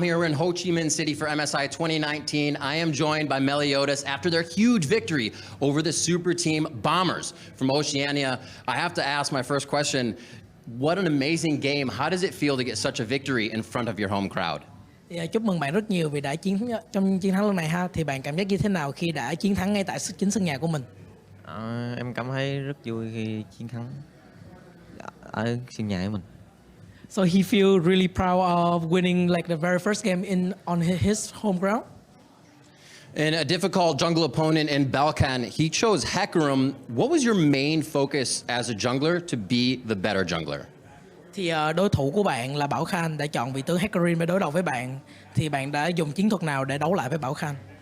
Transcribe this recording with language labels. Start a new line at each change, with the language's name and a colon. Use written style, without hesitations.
English: Here we're in Ho Chi Minh City for MSI 2019. I am joined by Meliodas after their huge victory over the super team Bombers from Oceania. I have to ask my first question, what an amazing game. How does it feel to get such a victory in front of your home crowd?
Vietnamese: Chúc mừng bạn rất nhiều vì đã trong chiến thắng lần này ha. Thì bạn cảm giác như thế nào khi đã chiến thắng ngay tại chính sân nhà của mình? Em cảm thấy rất vui khi chiến thắng ở sân nhà của mình.
English: So he feel really proud of winning like the very first game on his home ground. In a difficult jungle opponent in Balkan, he chose Hecarim. What was your main focus as a jungler to be the better jungler?
Vietnamese: Thì đối thủ của bạn là Bảo Khan đã chọn vị tướng Hecarim để đối đầu với bạn. Thì bạn đã dùng chiến thuật nào để đấu lại với Bảo Khan?